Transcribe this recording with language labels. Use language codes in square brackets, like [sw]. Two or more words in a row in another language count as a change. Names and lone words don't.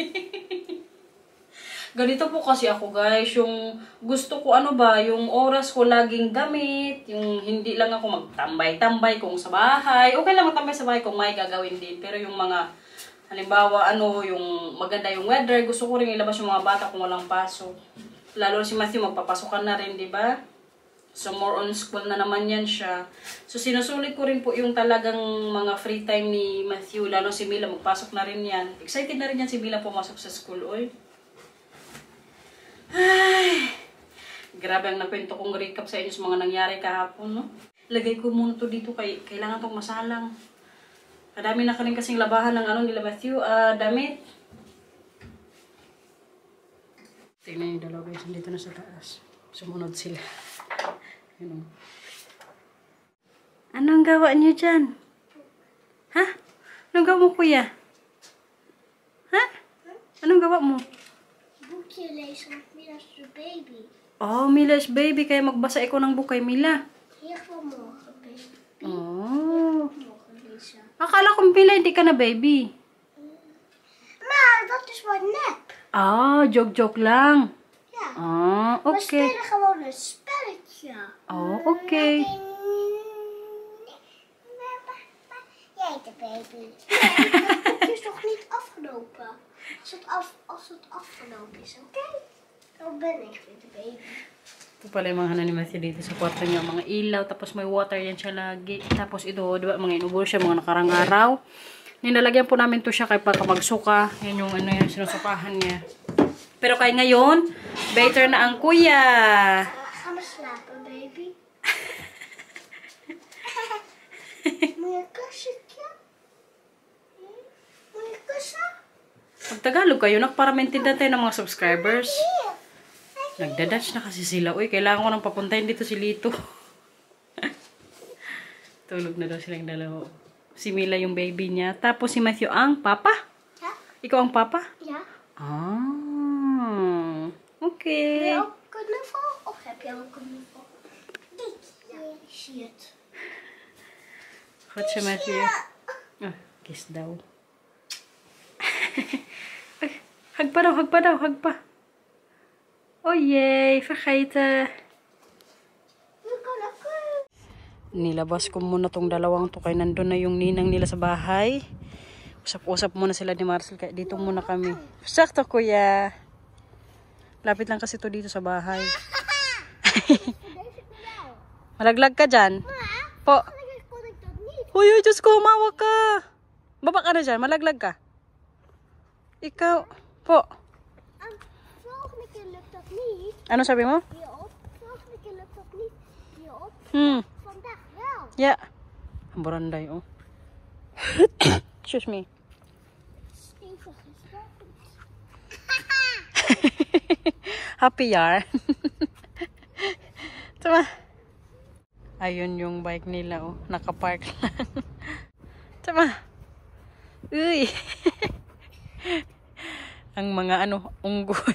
[tl] Ganito po kasi ako, guys, yung gusto ko yung oras ko laging gamit, yung hindi lang ako magtambay-tambay kung sa bahay. Okay lang magtambay sa bahay kung may gagawin din, pero yung mga, halimbawa, yung maganda yung weather, gusto ko rin ilabas yung mga bata kung walang pasok. Lalo si Matthew, magpapasokan na rin, di ba? So, [en] more on school [tl] na naman yan siya. So, sinusulit ko rin po yung talagang mga [en] free time [tl] ni Matthew, lalo si Mila, magpasok na rin yan. Excited na rin yan si Mila pumasok sa school, oy. Ay, grabe ang nakwento kong recap sa inyo sa mga nangyari kahapon, no? Lagay ko muna to dito kailangan tong masalang. Kadami na rin kasing labahan ng nila Matthew, damit. Tingnan yung dalawa guys, dito na sa taas. Sumunod sila. Yun. Anong gawa niyo dyan? Ha? Anong gawa mo, kuya? Ha? Anong gawa mo? [nl] Boekje lezen met Mila's baby. [en] Oh, Mila's baby. [tl] Kaya magbasa ikaw ng boek kay Mila. [nl] Hier vanmorgen, baby. Oh. Morgen lezen. [tl] Akala ko Mila hindi ka na baby. [nl] Maar dat is maar nep. [tl] Ah, joke-joke lang. [nl] Ja. Ah, We [en] okay. [nl] spelen gewoon een spelletje. [en] Oh, okay. [nl] Jij de baby. Het boekje is nog niet afgelopen. Als het afgelopen is, oké? Dan ben ik weer de baby. [tl] Ito pala yung mga ni Matthew dito sa kwarto niya. Mga ilaw, tapos may water yan siya lagi. Tapos ito, di ba, mga inubol siya mga nakarang araw. Nilalagyan po namin to siya kay pagka magsuka. Yan yung yung sinusukahan niya. Pero kay ngayon, better na ang kuya. [nl] Gaan we slapen, baby? Moet je kussen? Moet je kussen? [tl] Pag Tagalog kayo, para maintindihan tayo ng mga subscribers. Nagdadash na kasi sila. Uy, kailangan ko nang papuntahin dito si Lito. Tulog na daw silang dalawa. Si Mila yung baby niya. Tapos si Matthew ang papa? [nl] Ja. [tl] Ikaw ang papa? [nl] Ja. Ah, Wil [en] okay. [nl] je ook knuffel? Of heb je ook een knuffel? Dit. Ja, ik zie het. [tl] Goed si Matthew. Ah, kiss daw. Ay, hug pa daw, hug pa daw, hug pa. [nl] Oh jee, vergeten. Nu kan ik. [tl] Nilabas ko muna tong dalawang to kay nandun na yung ninang nila sa bahay. Usap-usap muna sila ni Marcel kaya dito muna kami. Sakto kuya. Lapit lang kasi to dito sa bahay. Malaglag ka dyan? Po. [nl] Kon ik dat niet? [tl] Uy, uy, Diyos ko, humawak ka. Baba ka na dyan, malaglag ka. Ikaw, po. [nl] Volgende keer lukt dat niet. [tl] Ano sabi mo? [nl] Hierop. Volgende keer lukt dat niet. Hierop. Vandaag wel. [en] Yeah. [tl] Ang baranday, oh. [en] Excuse me. [nl] Even gestopt. [en] Happy yarn. [tl] Tama. Ayun yung bike nila, oh. Nakapark lang. Tama. Uy. Ang mga ano, unggoy.